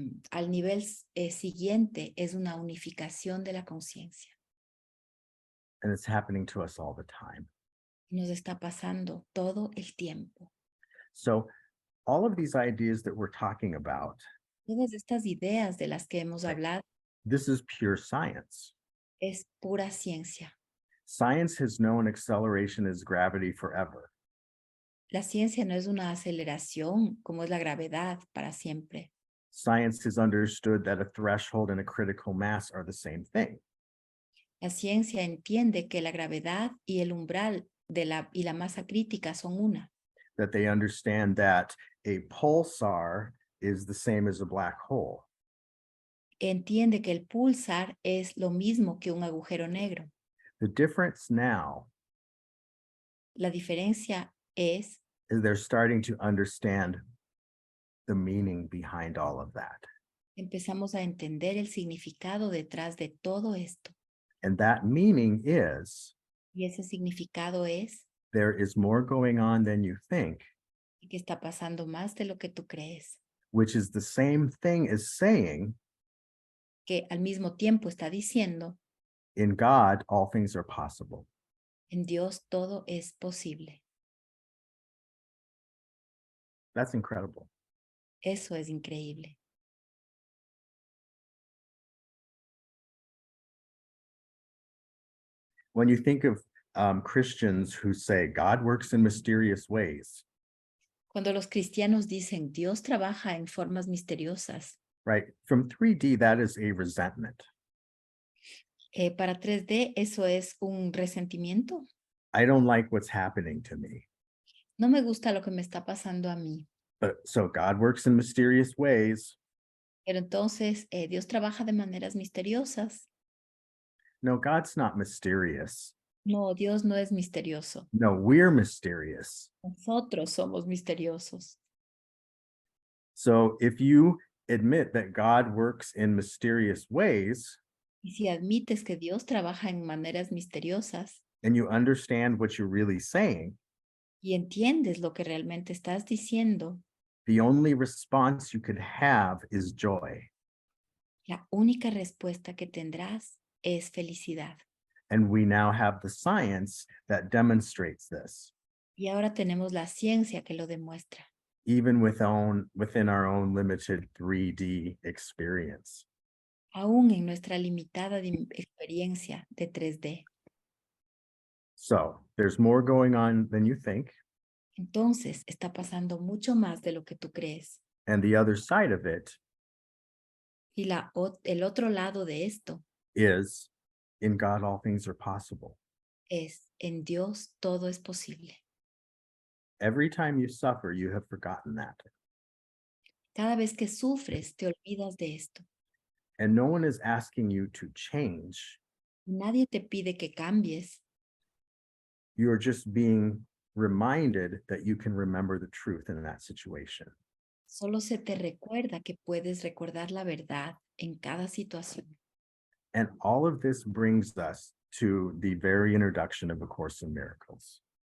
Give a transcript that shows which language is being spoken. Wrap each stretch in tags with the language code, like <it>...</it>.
<es>al nivel siguiente es una unificación de la conciencia.</es> <en>And it's happening to us all the time.</en> <es>Nos está pasando todo el tiempo.</es> <en>So all of these ideas that we're talking about,</en> <es>Todas estas ideas de las que hemos hablado</es> <en>this is pure science.</en> <es>es pura ciencia.</es> <en>Science has known acceleration as gravity forever.</en> <es>La ciencia no es una aceleración como es la gravedad para siempre.</es> <en>Science has understood that a threshold and a critical mass are the same thing.</en> <es>La ciencia entiende que la gravedad y el umbral y la masa crítica son una.</es> <en>That they understand that a pulsar is the same as a black hole.</en> <es>Entiende que el pulsar es lo mismo que un agujero negro.</es> <en>The difference now</en> <es>La diferencia es</es> <en>is they're starting to understand the meaning behind all of that.</en> <es>empezamos a entender el significado detrás de todo esto.</es> <en>And that meaning is</en> <es>Y ese significado es</es> <en>there is more going on than you think,</en> <es>que está pasando más de lo que tú crees,</es> <en>which is the same thing as saying,</en> <es>que al mismo tiempo está diciendo,</es> <en>in God, all things are possible.</en> <es>en Dios todo es posible.</es> <en>That's incredible.</en> <es>Eso es increíble.</es> <en>When you think of Christians who say God works in mysterious ways,</en> <es>Cuando los cristianos dicen Dios trabaja en formas misteriosas,</es> <en>right? From 3D, that is a resentment.</en> <es>para 3D eso es un resentimiento.</es> <en>I don't like what's happening to me.</en> <es>No me gusta lo que me está pasando a mí.</es> <en>But so God works in mysterious ways.</en> <es>Pero entonces Dios trabaja de maneras misteriosas.</es> <en>No, God's not mysterious.</en> <es>No, Dios no es misterioso.</es> <en>No, we're mysterious.</en> <es>Nosotros somos misteriosos.</es> <en>So if you admit that God works in mysterious ways,</en> <es>Y si admites que Dios trabaja en maneras misteriosas</es> <en>and you understand what you're really saying,</en> <es>y entiendes lo que realmente estás diciendo,</es> <en>the only response you could have is joy.</en> <es>la única respuesta que tendrás es felicidad.</es> <en>And we now have the science that demonstrates this,</en> <es>Y ahora tenemos la ciencia que lo demuestra,</es> <en>even within our own limited 3D experience.</en> <es>aún en nuestra limitada experiencia de 3D.</es> <en>So there's more going on than you think.</en> <es>Entonces, está pasando mucho más de lo que tú crees.</es> <en>And the other side of it</en> <es>Y el otro lado de esto</es> <en>is in God, all things are possible.</en> <es>es, en Dios todo es posible.</es> <en>Every time you suffer, you have forgotten that.</en> <es>Cada vez que sufres, te olvidas de esto.</es> <en>And no one is asking you to change.</en> <es>Nadie te pide que cambies.</es> <en>You're just being reminded that you can remember the truth in that situation.</en> <es>Solo se te recuerda que puedes recordar la verdad en cada situación.</es> <en>And all of this brings us to the very introduction of A Course in Miracles.</en>